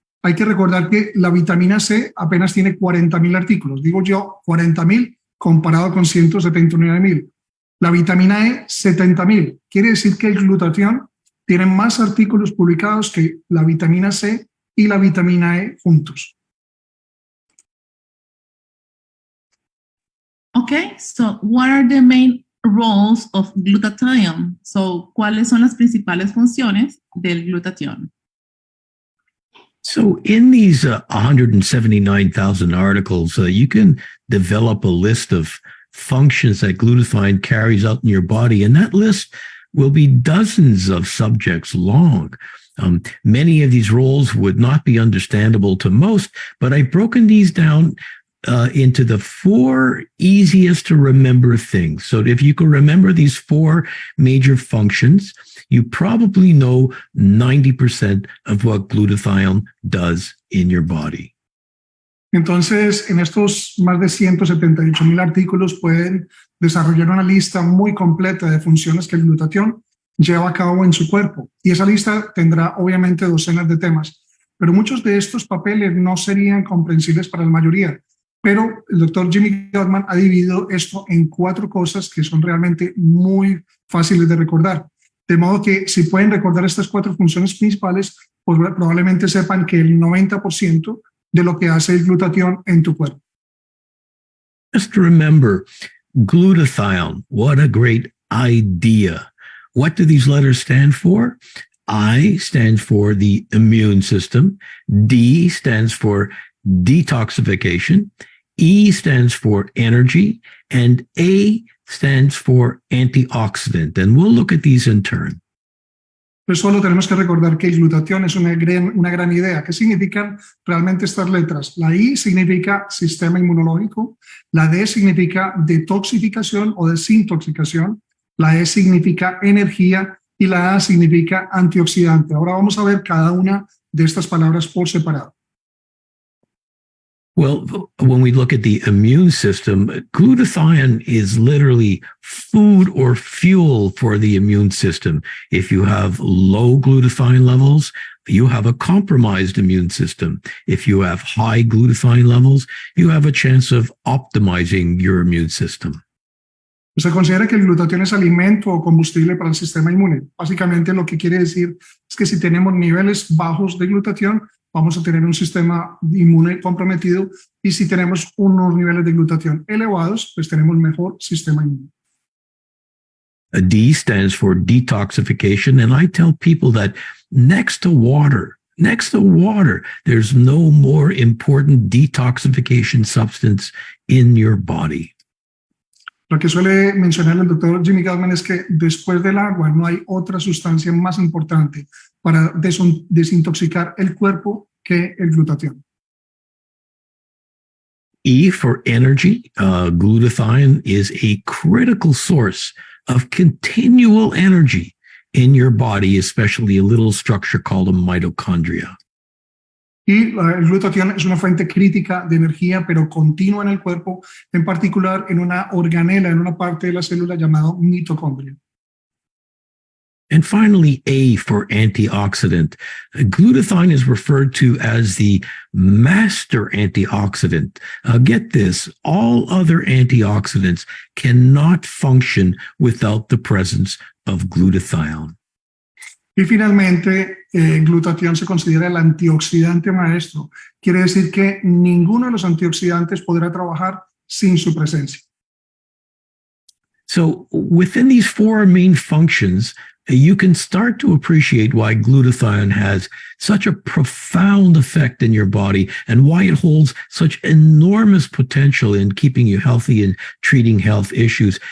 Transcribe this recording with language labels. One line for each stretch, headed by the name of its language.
Spanish: Hay que recordar que la vitamina C apenas tiene 40,000 artículos. Digo yo, 40,000 comparado con 179,000. La vitamina E, 70,000. Quiere decir que el glutatión tiene más artículos publicados que la vitamina C y la vitamina E juntos.
English: Okay, so what are the main roles of glutathione?
Spanish: So, ¿cuáles son las principales funciones del glutatión?
English: So in these 179,000 articles, you can develop a list of functions that glutathione carries out in your body, and that list will be dozens of subjects long. Many of these roles would not be understandable to most, but I've broken these down into the 4 easiest to remember things. So if you can remember these 4 major functions, you probably know 90% of what glutathione does in your body.
Spanish: Entonces, en estos más de 178,000 artículos pueden desarrollar una lista muy completa de funciones que el glutatión lleva a cabo en su cuerpo. Y esa lista tendrá obviamente docenas de temas, pero muchos de estos papeles no serían comprensibles para la mayoría. Pero el doctor Jimmy Gutman ha dividido esto en 4 cosas que son realmente muy fáciles de recordar. De modo que si pueden recordar estas 4 funciones principales, pues probablemente sepan que el 90% de lo que hace el glutatión en tu cuerpo.
English: Just remember, glutathione, what a great idea. What do these letters stand for? I stands for the immune system. D stands for detoxification. E stands for energy. And A stands for antioxidant. And we'll look at these in turn.
Spanish: Pues solo tenemos que recordar que el glutatión es una gran idea. ¿Qué significan realmente estas letras? La I significa sistema inmunológico, la D significa detoxificación o desintoxicación, la E significa energía y la A significa antioxidante. Ahora vamos a ver cada una de estas palabras por separado.
English: Well, when we look at the immune system, glutathione is literally food or fuel for the immune system. If you have low glutathione levels, you have a compromised immune system. If you have high glutathione levels, you have a chance of optimizing your immune system.
Spanish: Se considera que el glutatión es alimento o combustible para el sistema inmune. Básicamente lo que quiere decir es que si tenemos niveles bajos de glutatión, vamos a tener un sistema inmune comprometido, y si tenemos unos niveles de glutatión elevados, pues tenemos mejor sistema inmune.
English: A D stands for detoxification, and I tell people that next to water, there's no more important detoxification substance in your body.
Spanish: Lo que suele mencionar el doctor Jimmy Gutman es que después del agua no hay otra sustancia más importante para desintoxicar el cuerpo que el glutatión.
English: E for energy, glutathione is a critical source of continual energy in your body, especially a little structure called a mitochondria.
Spanish: Y el glutatión es una fuente crítica de energía, pero continua en el cuerpo, en particular en una organela, en una parte de la célula llamada mitocondria.
English: And finally, A for antioxidant. Glutathione is referred to as the master antioxidant. Get this, all other antioxidants cannot function without the presence of glutathione.
Spanish: Y finalmente, glutatión se considera el antioxidante maestro. Quiere decir que ninguno de los antioxidantes podrá trabajar sin su presencia.
English: So within these four main functions, you can start to appreciate why glutathione has such a profound effect in your body and why it holds such enormous potential in keeping you healthy and treating health issues.